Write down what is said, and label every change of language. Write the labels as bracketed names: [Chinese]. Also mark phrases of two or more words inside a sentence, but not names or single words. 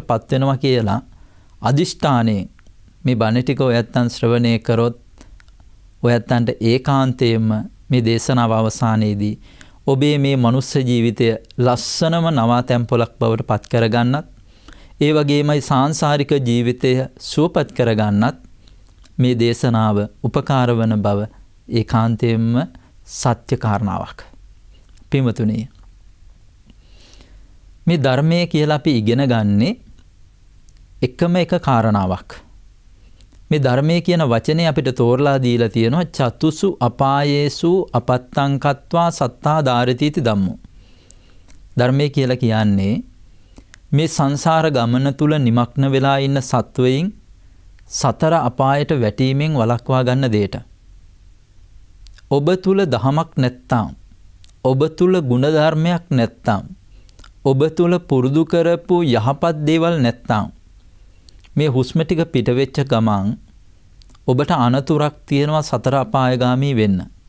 [Sinhala] පත් වෙනවා කියලා අදිෂ්ඨානේ මේ බණ ටික ඔයත්තන් ශ්‍රවණය කරොත් ඔයත්තන්ට ඒකාන්තයෙන්ම මේ දේශනාව අවසානයේදී ඔබේ මේ මනුස්ස ජීවිතය ලස්සනම නවාතැන් පොලක් බවට පත් කරගන්නත්, ඒ වගේමයි සාංශාරික ජීවිතය සුවපත් කරගන්නත් මේ දේශනාව උපකාර වන බව ඒකාන්තයෙන්ම සත්‍ය කාරණාවක්. පින්වතුනි, මේ ධර්මය කියලා අපි ඉගෙන ගන්නේ එකම එක කාරණාවක්. මේ ධර්මයේ කියන වචනේ අපිට තෝරලා දීලා තියෙනවා [Pali] චතුසු අපායේසු අපත්තං කତ୍වා සත්තා ධාරතිති ධම්මෝ. [Sinhala] ධර්මයේ කියලා කියන්නේ මේ සංසාර ගමන තුල නිමග්න වෙලා ඉන්න සත්වයින් සතර අපායට වැටීමෙන් වළක්වා ගන්න දෙයට. ඔබ තුල දහමක් නැත්තම්, ඔබ තුල ගුණධර්මයක් නැත්තම්, ඔබ තුල පුරුදු කරපු යහපත් දේවල් නැත්තම් මේ හුස්ම ටික පිට වෙච්ච ගමන් ඔබට අනතුරක් තියෙනවා සතර අපායගාමී වෙන්න.